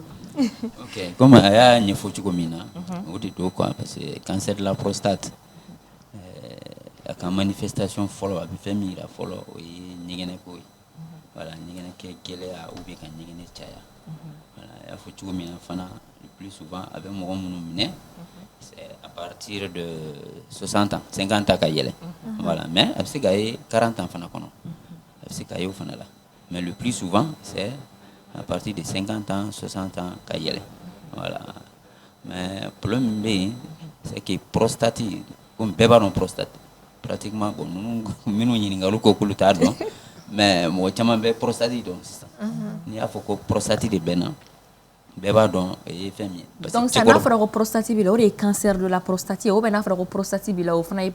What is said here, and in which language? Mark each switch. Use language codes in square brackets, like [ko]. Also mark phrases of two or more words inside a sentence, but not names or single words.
[bm] Ok, comme a y'a ɲɛfɔ cogo min na o de do [fr] quoi parce que cancer de la prostate [bm] a ka manifestation fɔlɔ a bɛ fɛn min yira fɔlɔ o ye ɲɛgɛnɛ ko ye. Voilà, ɲɛgɛnɛ kɛ gɛlɛya [fr] ou bien [bm] ka ɲɛgɛnɛ caya. Voilà, a y'a fɔ cogo min na fana [fr] le plus souvent [bm] a bɛ mɔgɔ minnu minɛ [fr] c'est à partir de 60 ans 50 ans [bm] ka yɛlɛ. [fr] Voilà, mais [bm] a bɛ se ka ye 40 ans fana kɔnɔ. A bɛ se ka ye o fana la. [fr] Mais le plus souvent c'est à partir de 50 ans 60 ans ka yɛlɛ. Voilà. [bm] Mais problème bɛ yen [fr] c'est que prostate comme [bm] bɛɛ b'a dɔn prostate [fr] pratiquement bon [bm] minnu ɲininkaliw ko k'olu t'a dɔn. Mais mɔgɔ caman bɛ prostate dɔn sisan. N'i y'a fɔ ko prostate de bɛ n na bɛɛ b'a dɔn o ye fɛn min ye. [fr] Donc ça [bm] n'a fɔra ko prostate b'i la o de ye [fr] cancer de la prostate ou bien [bm] n'a fɔra ko prostate b'i la o fana ye.